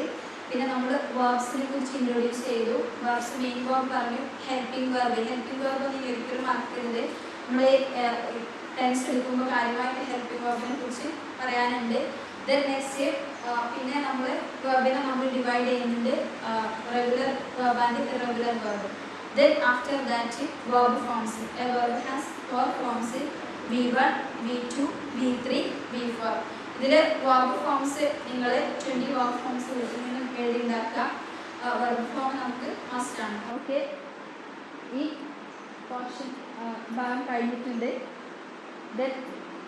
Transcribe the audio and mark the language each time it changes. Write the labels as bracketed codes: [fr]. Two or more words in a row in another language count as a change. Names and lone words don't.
[ml] പിന്നെ നമ്മൾ വേർബ്സിനെ കുറിച്ച് ഇൻട്രൊഡ്യൂസ് ചെയ്തു. [en] verbs main verb [ml] പറഞ്ഞു, [en] helping verb. helping verb [ml] നിങ്ങൾ ഒരിക്കലും മറക്കരുത്. നമ്മൾ ടെൻസ് എടുക്കുമ്പോൾ കാര്യമായിട്ട് [en] helping verb-ine [ml] കുറിച്ച് പറയാനുണ്ട്. [en] then next [ml] പിന്നെ നമ്മൾ വെർബിനെ നമ്മൾ ഡിവൈഡ് ചെയ്യുന്നുണ്ട്, [en] regular verb and irregular verb. Then after that verb forms. A verb has 4 forms: V1, V2, V3, V4. [ml] ഇതിൽ [en] verb forms [ml] നിങ്ങൾ 20 [en] verb forms [ml] വീട്ടിൽ നിന്ന് എഴുതി ഉണ്ടാക്കുക. [en] verb form [ml] നമുക്ക് മസ്റ്റ് ആണ്. ഓക്കെ, ഈ പോർഷൻ ഭാഗം കഴിഞ്ഞിട്ടുണ്ട്. [en] Then